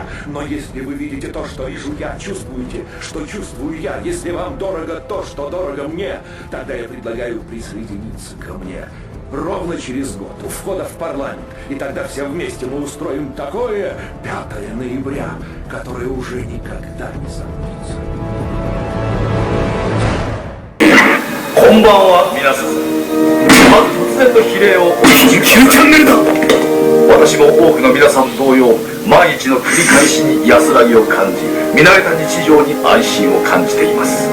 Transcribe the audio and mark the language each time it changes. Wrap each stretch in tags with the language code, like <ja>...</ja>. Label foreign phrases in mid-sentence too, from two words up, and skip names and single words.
<ru>Но если вы видите то, что вижу я, чувствуете, что чувствую я, если вам дорого то, что дорого мне, тогда я предлагаю присоединиться ко мне. Ровно через год, у входа в парламент. И тогда все вместе мы устроим такое 5 ноября, которое уже никогда не забудется.</ru> <ja>こんばんは皆さん。まず突然の比例を19チャンネルだ。私も多くの皆さん同様、毎日の繰り返しに安らぎを感じ、見慣れた日常に安心を感じています。</ja>